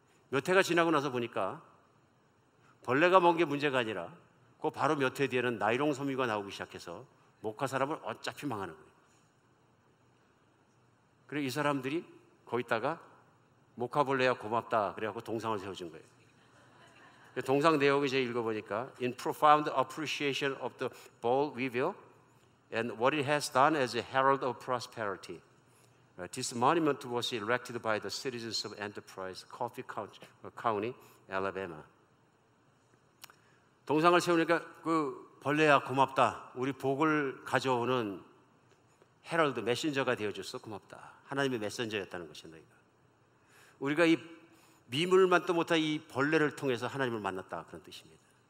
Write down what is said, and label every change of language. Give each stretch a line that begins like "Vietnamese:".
Korean: 몇 해가 지나고 나서 보니까 벌레가 먹은 게 문제가 아니라 그 바로 몇 해 뒤에는 나일론 섬유가 나오기 시작해서 목화 사람을 어차피 망하는 거예요. 그리고 이 사람들이 거기다가 목화벌레야 고맙다 그래갖고 동상을 세워준 거예요. 동상 내용을 제가 읽어보니까
English: In profound appreciation of the boll weevil and what it has done as a herald of prosperity, this monument was erected by the citizens of Enterprise, Coffee County, Alabama.
Korean: 동상을 세우니까 그 벌레야 고맙다. 우리 복을 가져오는 헤럴드 메신저가 되어줘서 고맙다. 하나님의 메신저였다는 것이 너희가. 우리가 이 미물만도 못한 이 벌레를 통해서 하나님을 만났다 그런 뜻입니다.